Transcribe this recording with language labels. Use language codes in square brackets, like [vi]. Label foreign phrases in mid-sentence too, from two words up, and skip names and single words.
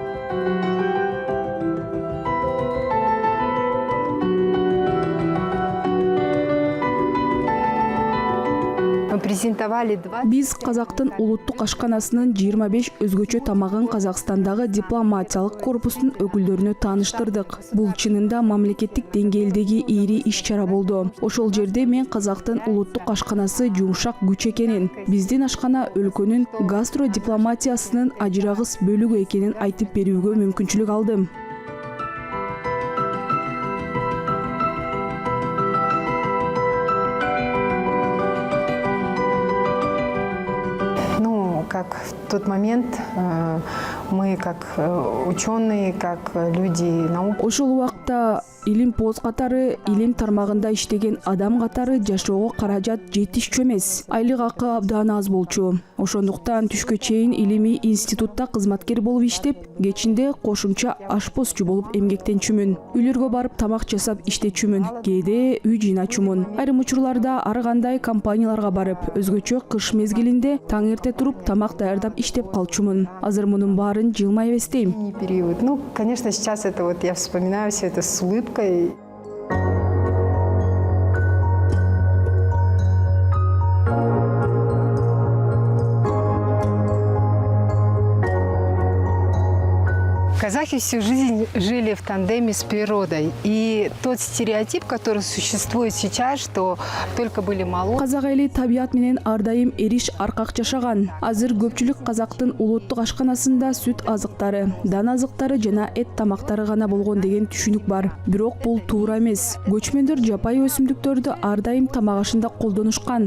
[ky] Биз казактын улуттук ашканасынын 25 өзгөчө тамагын Казакстандагы дипломатиялык корпустун өкүлдөрүнө тааныштырдык. Бул чынында мамлекеттик деңгээлдеги ири иш-чара болду. Ошол жерде мен казактын улуттук ашканасы жумшак күч экенин, биздин ашкана өлкөнүн гастродипломатиясынын ажырагыс бөлүгү экенин айтып берүүгө мүмкүнчүлүк алдым. [ru] Как в тот момент мы, как ученые, как люди науки. [ky] Ошол убакта илим поз катары, илим тармагында иштеген адам катары жашоого каражат жетишчү эмес. Айлык акы абдан аз болчу. Ошондуктан түшкө чейин илимий институтта кызматкер болуп иштеп, кечинде кошумча ашпозчу болуп эмгектенчүмүн. Үйлөргө барып тамак жасап иштечүмүн. Кээде үй жыйначумун. Айрым учурларда ар кандай компанияларга барып, өзгөчө кыш мезгилинде таң эрте туруп тамак даярдап иштеп калчумун. Азыр мунун баарын жылмай эстейм. [ru] Период. Конечно, сейчас это я вспоминаю все это с улыбкой. Казахи всю жизнь жили в тандеме с природой. И тот стереотип, который существует сейчас, что только были молодые. [ky] Казак эли табият менен ар дайым эриш аркак жашаган. Азыр көпчүлүк казактын улуттук ашканасында сүт азыктары, дан азыктары жана эт тамактары гана болгон деген түшүнүк бар. Бирок бул туура эмес. Көчмөндөр жапайы өсүмдүктөрдү ар дайым тамак ашында колдонушкан.